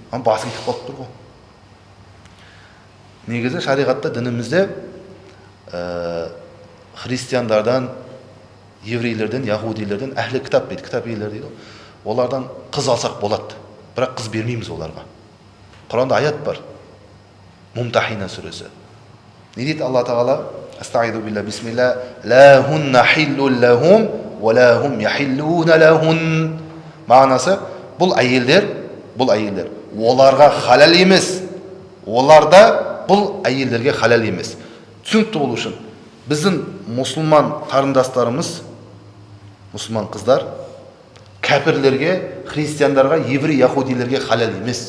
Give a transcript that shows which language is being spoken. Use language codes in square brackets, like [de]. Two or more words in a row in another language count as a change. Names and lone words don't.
[kk] Ана басын кетіп қалып тұр ғой. Негізі шариғатта, дінімізде христиандардан, еврейлерден, яһудилерден, әхлі кітап дейді, кітап иелері дейді. Олардан қыз алсақ болады, бірақ қыз бермейміз оларға. Құранда аят бар. Мумтахина сүресі. Не дейді Алла Тағала? [ar] أستعيذ بالله بسم الله. لا هن حل لهم ولا هم يحلون لهن. [kk] Мағынасы, бұл әйелдер, оларға халал емес. Оларда бұл әйелдерге халал емес. Түсінікті болу үшін, біздің мұсылман қарындастарымыз, мұсылман қыздар, кәпірлерге, христиандарға, еврей, яһудилерге халал емес.